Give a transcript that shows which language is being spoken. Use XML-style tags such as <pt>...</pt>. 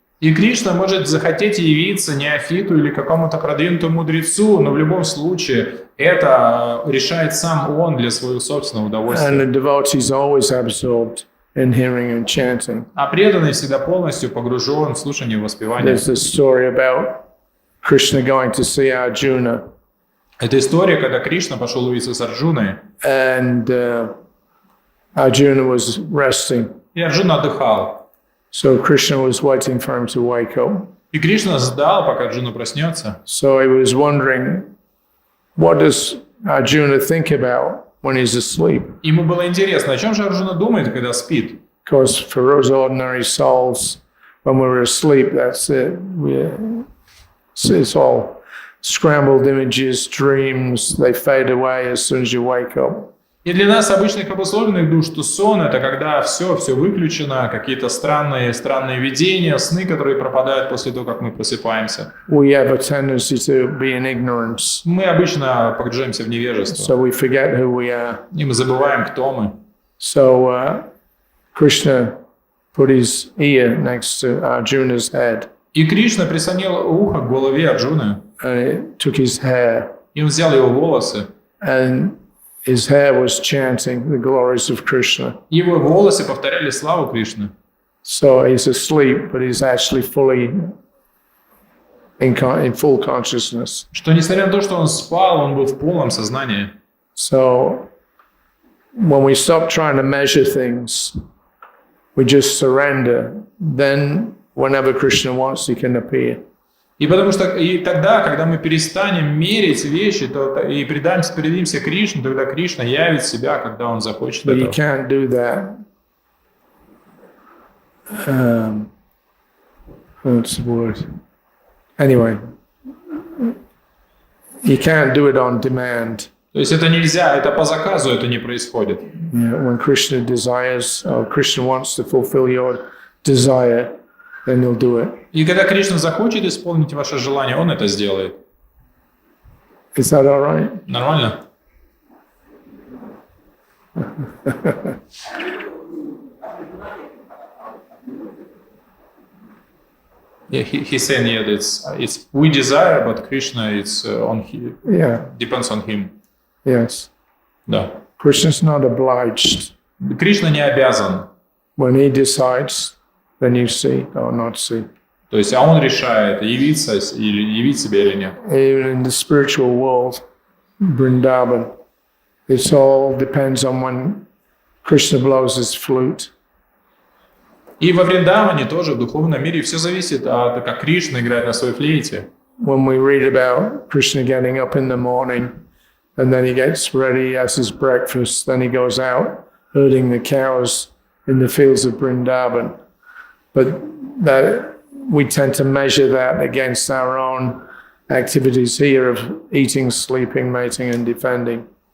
<ru>И Кришна может захотеть явиться неофиту или какому-то продвинутому мудрецу, но в любом случае это решает сам он для своего собственного удовольствия.</ru> <en>And the devotee is always absorbed in hearing and chanting.</en> <ru>А преданный всегда полностью погружен в слушание и воспевание.</ru> <en>There's the story about Krishna going to see Arjuna.</en> <ru>Это история, когда Кришна пошел увидеться с Арджуной,</ru> <en>And Arjuna was resting.</en> <ru>и Арджуна отдыхал.</ru> <en>So Krishna was waiting for him to wake up.</en> <ru>И Кришна ждал, пока Арджуна проснется.</ru> <en>So he was wondering, what does Arjuna think about when he's asleep?</en> <ru>Ему было интересно, о чем же Арджуна думает, когда спит.</ru> <en>Because for us ordinary souls, when we're asleep, that's it. It's all scrambled images, dreams, they fade away as soon as you wake up.</en> <ru>И для нас, обычных обусловленных душ, что сон — это когда все выключено, какие-то странные видения, сны, которые пропадают после того, как мы просыпаемся.</ru> <en>We have a tendency to be in ignorance,</en> <ru>Мы обычно погружаемся в невежество,</ru> <en>so we forget who we are.</en> <ru>и мы забываем, кто мы.</ru> <en>So Krishna put his ear next to Arjuna's head,</en> <ru>И Кришна прислонил ухо к голове Арджуны,</ru> <en>and it took his hair,</en> <ru>и он взял его волосы.</ru> <en>and his hair was chanting the glories of Krishna.</en> <ru>Его волосы повторяли славу Кришны.</ru> <en>So he's asleep, but he's actually fully in full consciousness.</en> <ru>Что несмотря на то, что он спал, он был в полном сознании.</ru> <en>So when we stop trying to measure things, we just surrender. Then whenever Krishna wants, he can appear.</en> <ru>И потому что и тогда, когда мы перестанем мерить вещи, то и предадимся Кришне, тогда Кришна явит себя, когда он захочет</ru> <en>But you</en> <ru>этого.</ru> <en>can't do that. What's the word? Anyway, you can't do it on demand.</en> <ru>То есть это нельзя, это по заказу это не происходит.</ru> <en>Yeah, when Krishna desires, or Krishna wants to fulfill your desire, then he'll do it.</en> <ru>И когда Кришна захочет исполнить ваше желание, он это сделает.</ru> <en>Is that all right?</en> <ru>Нормально?</ru> <en>Yeah, he's saying yeah, it's we desire, but Krishna it's Yeah. depends on him. Yes.</en> <ru>Да.</ru> <en>Krishna's not obliged.</en> <ru>Кришна не обязан.</ru> <en>When he decides, then you see or not see.</en> <ru>То есть, а он решает, явиться или явить себя или нет.</ru> <en>Even in the spiritual world, Vrindavan, it all depends on when Krishna blows his flute.</en> <ru>И во Вриндаване тоже, в духовном мире, все зависит от как Кришна играет на своей флейте.</ru> <en>When we read about Krishna getting up in the morning, and then he gets ready, has his breakfast, then he goes out herding the cows in the fields of Vrindavan. But that we tend to measure that against our own activities here of eating, sleeping, mating, and defending.</en>